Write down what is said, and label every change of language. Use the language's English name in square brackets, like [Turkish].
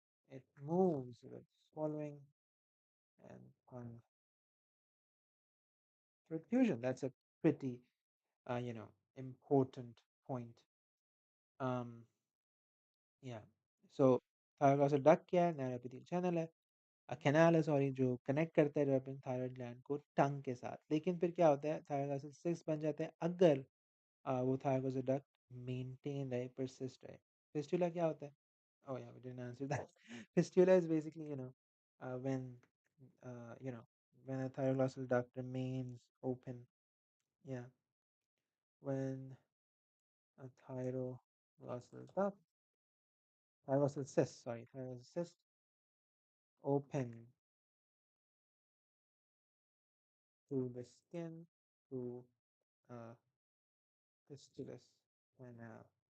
[English] It moves with swallowing and tongue perfusion. That's a pretty, important point. Um, yeah. So thyroglosal duct [Hindi] क्या है? [English] narrow epithelial channel [Hindi] है, canal है sorry, जो connect करता है developing thyroid gland को टंग के साथ। लेकिन फिर क्या होता है, थायरोग्लॉसल सिस्ट बन जाते हैं अगर वो थायरोग्लॉसल डक्ट मेंटेन रहे, परसिस्ट रहे। फिस्टुला क्या होता है? [English] Oh yeah, we didn't answer that. Fistula is basically, when you know when a thyroglossal duct remains open. Yeah, when a thyroglossal cyst open to the skin to uh, fistulous canal.